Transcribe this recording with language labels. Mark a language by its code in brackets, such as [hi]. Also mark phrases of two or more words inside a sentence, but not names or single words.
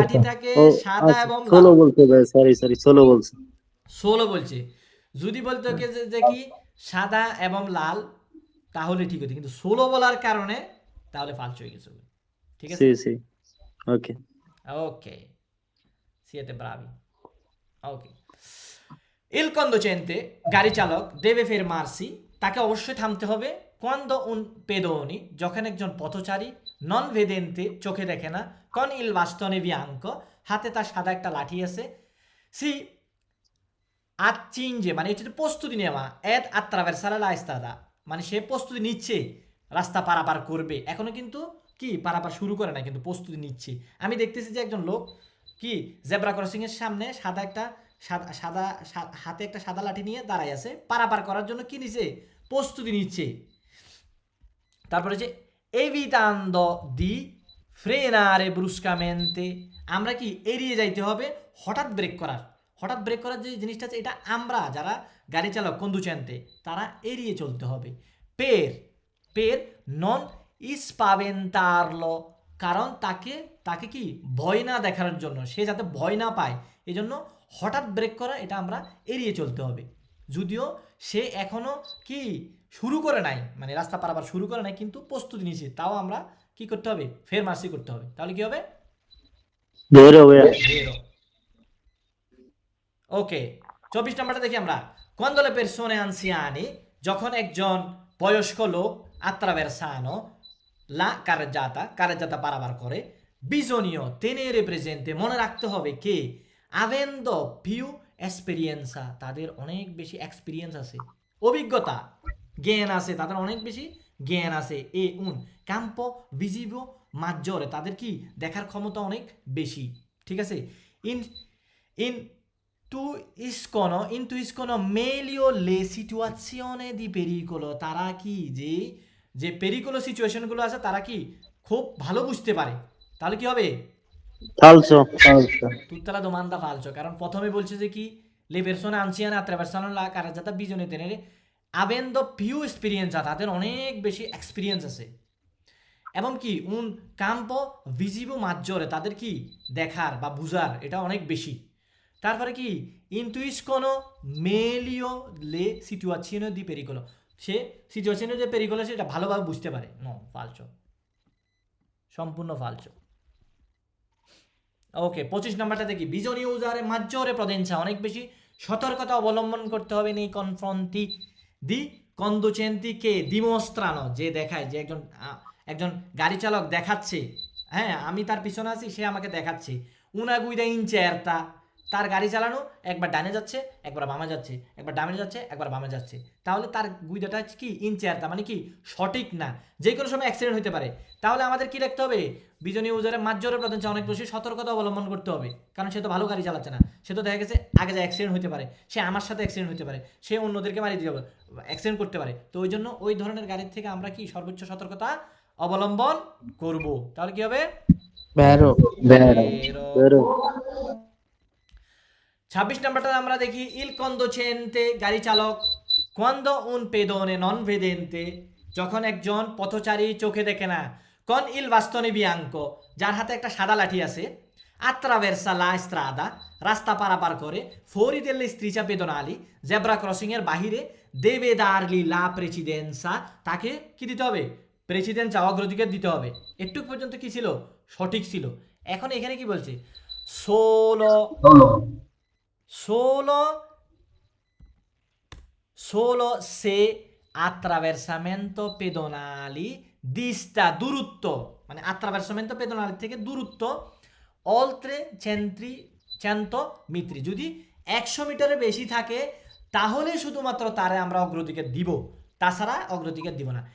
[bn] লাঠি থাকে ও সাদা আচ্ছা এবং ষোলো লাল। বলতে ভাই, সরি ষোলো বলছে। ষোলো বলছে। যদি বলতো যে কি সাদা এবং লাল, তাহলে ঠিক হতো, কিন্তু 16 বলার কারণে তাহলে ফালতু হয়ে গেছে। ঠিক আছে, [it] sì sì [bn] ওকে। ওকে, [it] siete bravi. Ok. Il conducente, [bn] গাড়ি চালক, [it] deve fermarsi, [bn] তাকে অবশ্যই থামতে হবে, [it] quando un pedone, [bn] যখন একজন পথচারী, [it] non vedente, [bn] চোখে দেখে না, [it] con il bastone bianco, [bn] হাতে তার সাদা একটা লাঠি আছে, [it] si accinge, [bn] মানে এটা প্রস্তুতি নেওয়া, [it] ad attraversare la strada, [bn] মানে সে প্রস্তুতি নিচ্ছে রাস্তা পারাপার করবে, এখনো কিন্তু কি পারাপার শুরু করে না, কিন্তু প্রস্তুতি নিচ্ছে। আমি দেখতেছি যে একজন লোক কি জেব্রা ক্রসিং এর সামনে সাদা একটা হাতে একটা সাদা লাঠি নিয়ে দাঁড়ায় আছে, পারাপার করার জন্য কি নিছে, প্রস্তুতি নিচ্ছে। তারপরে যে [it] evitando di frenare bruscamente, [bn] আমরা কি এড়িয়ে যাইতে হবে হঠাৎ ব্রেক করার। হঠাৎ ব্রেক করার যে জিনিসটা আছে, এটা আমরা যারা গাড়ি চালক conducente তারা এড়িয়ে চলতে হবে। [it] per per non spaventarlo, [bn] কারণ তাকে কি ভয় না দেখানোর জন্য, সে যাতে ভয় না পায়, এজন্য হঠাৎ ব্রেক করা এটা আমরা এড়িয়ে চলতে হবে। যদিও সে এখনো কি শুরু করে নাই, মানে রাস্তা পারাবার শুরু করে নাই, কিন্তু প্রস্তুতি নিয়েছে, তাও আমরা কি করতে হবে, ফের মার্সি করতে হবে। তাহলে কি হবে, ভেরো ভাইয়া। ভেরো। ওকে, 24 নাম্বারটা দেখি আমরা। [it] quando le persone anziane, [bn] যখন একজন বয়স্ক লোক [it] attraversano la carreggiata [bn] পারাবার করে, [it] bisogna tenere presente, [bn] মনে রাখতে হবে কে [it] avendo più esperienza, [bn] তাদের অনেক বেশি এক্সপিরিয়েন্স আছে, অভিজ্ঞতা জ্ঞান আছে, তাদের অনেক বেশি জ্ঞান আছে, এ [it] un campo visivo maggiore, [bn] তাদের কি দেখার ক্ষমতা অনেক বেশি। ঠিক আছে, [it] ইন intuiscono meglio le situazioni di pericolo, [bn] তারা কি যে পেরিকোলো সিচুয়েশনগুলো আছে তারা কি খুব ভালো বুঝতে পারে। তাহলে কি হবে, ফালসো। [it] tutta la domanda falso, [bn] কারণ প্রথমে বলছে যে কি [it] le persone anziane attraversano la carreggiata bisogna tenere avendo più esperienza, [bn] তাদের অনেক বেশি এক্সপিরিয়েন্স আছে, এবং কি un campo visivo maggiore, তাদের কি দেখার বা বুঝার এটা অনেক বেশি। তারপরে কি [it] intuiscono meglio le situazioni di pericolo, [bn] সে সিচুয়েশনে যে পেরিকল আছে এটা ভালোভাবে বুঝতে পারে। নো, ফালসো, সম্পূর্ণ ফালসো। ওকে, 25 নাম্বারটা দেখি। [it] bisogna usare maggiore prudenza, [bn] অনেক বেশি সতর্কতা অবলম্বন করতে হবে [it] nei confronti di conducenti che dimostrano, [bn] যে দেখায়, যে একজন গাড়ি চালক দেখাচ্ছে, হ্যাঁ আমি তার পিছনে আছি, সে আমাকে দেখাচ্ছে, [it] una guida incerta, [bn] তার গাড়ি চালানো একবার ডানে যাচ্ছে একবার বামে যাচ্ছে, একবার ডানে যাচ্ছে একবার বামে যাচ্ছে, তাহলে তার গুইদাটা কি ইনচেয়ারটা, মানে কি সঠিক না, যে কোনো সময় অ্যাক্সিডেন্ট হতে পারে। তাহলে আমাদের কি রাখতে হবে, [it] bisogna usare maggiore prudenza [bn] অনেক বেশি সতর্কতা অবলম্বন করতে হবে, কারণ সে তো ভালো গাড়ি চালাচ্ছে না, সে তো দেখা গেছে আগে যে অ্যাক্সিডেন্ট হতে পারে, সে আমার সাথে অ্যাক্সিডেন্ট হতে পারে, সে অন্যদেরকে মারিয়ে দিতে পারে, অ্যাক্সিডেন্ট করতে পারে, তো ওই জন্য ওই ধরনের গাড়ির থেকে আমরা কি সর্বোচ্চ সতর্কতা অবলম্বন করব। তাহলে কি হবে, ভেরো। ভেরো। 26 নাম্বারটা আমরা দেখি। [it] il conducente, [bn] গাড়ি চালক, [it] quando un pedone non vedente, [bn] যখন একজন পথচারী চোখে দেখে না, [it] con il bastone bianco, [bn] যার হাতে একটা সাদা লাঠি আছে, [it] attraversa la strada, [bn] রাস্তা পারাপার করে, [it] fuori delle strisce pedonali, [bn] জেব্রা ক্রসিং এর বাহিরে, [it] deve dargli la precedenza, [bn] তাকে কি দিতে হবে, প্রেসিডেন্সা, অগ্রাধিকার দিতে হবে। একটু পর্যন্ত কি ছিল, সঠিক ছিল। এখন এখানে কি বলছে, [it] solo se attraversamento pedonali dista, [bn] দূরত্ব, মানে [it] attraversamento pedonali [bn] থেকে দূরত্ব oltre 100 মিটার, যদি 100 মিটারের বেশি থাকে তাহলে শুধুমাত্র তারে আমরা অগ্রাধিকার দিব, তাছাড়া অগ্রাধিকার দিব না।